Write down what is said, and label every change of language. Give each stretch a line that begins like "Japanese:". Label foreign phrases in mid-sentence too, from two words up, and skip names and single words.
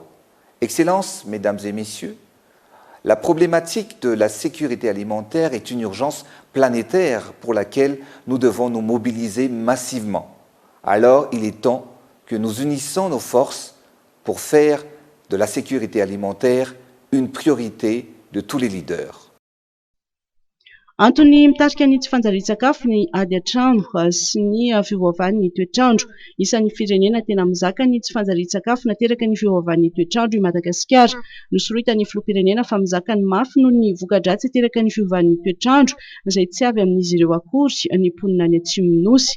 French: Excellences, Mesdames et Messieurs, la problématique de la sécurité alimentaire est une urgence planétaire pour laquelle nous devons nous mobiliser massivement. Alors, il est temps que nous unissions nos forces pour faire de la sécurité alimentaire une priorité de tous les leaders.
Malagasy: Antony mitarika ny tsy fanjarian-tsakafo ny ady an-trano sy ny fiovaovan'ny toetrandro. Isan'ny firenena tena mizaka ny tsy fanjarian-tsakafo nateraka ny fiovaovan'ny toetrandro i Madagasikara. Nosoroitan'ny filoham-pirenena fa mizaka ny mafy noho ny voka-dratsy teraka ny fiovaovan'ny toetrandro izay tsy avy amin'izy ireo akory ny mponina any Atsimo Nosy.